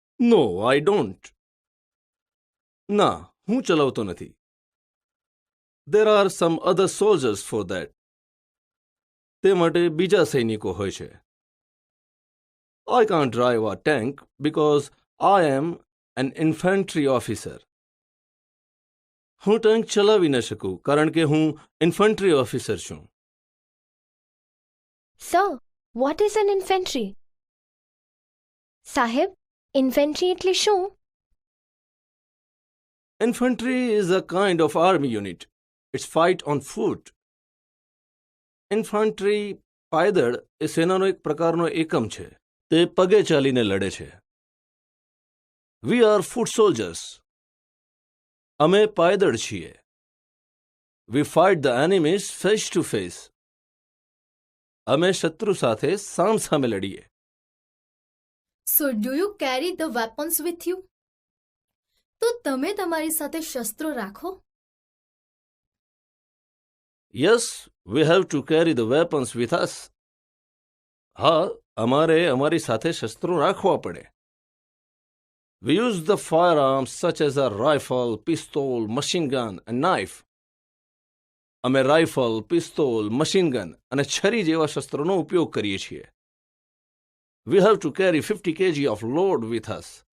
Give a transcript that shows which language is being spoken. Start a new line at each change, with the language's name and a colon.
English: No, I don't.
Gujarati: ના, હું ચલાવતો નથી.
English: There are some other soldiers for that.
Gujarati: તે માટે બીજા સૈનિકો હોય છે.
English: I can't drive a tank because I am an infantry officer.
Gujarati: હું ટેન્ક ચલાવી ન શકું કારણ કે હું ઇન્ફન્ટ્રી ઓફિસર છું.
English: So, what is an infantry?
Gujarati: સાહેબ, ઇન્ફેન્ટ્રી એટલે શું?
English: Infantry is a kind of army unit. It's fight on foot.
Gujarati: Infantry પાયદળ એ સેનાનો એક પ્રકારનો એકમ છે. તે પગે ચાલીને લડે છે.
English: We are foot soldiers.
Gujarati: અમે પાયદળ છીએ.
English: We fight the enemies face to face.
Gujarati: અમે શત્રુ સાથે સામસામે લડીએ.
English: So do you carry the weapons with you?
Gujarati: તો તમે તમારી સાથે શસ્ત્રો રાખો?
English: Yes, we have to carry the weapons with us.
Gujarati: હા, અમારે અમારી સાથે શસ્ત્રો રાખવા પડે.
English: We use the firearms such as a rifle, pistol, machine gun and knife.
Gujarati: અમે રાઇફલ, પિસ્તોલ, મશીન ગન અને છરી જેવા શસ્ત્રોનો ઉપયોગ કરીએ છીએ.
English: We have to carry 50 kg of load with us.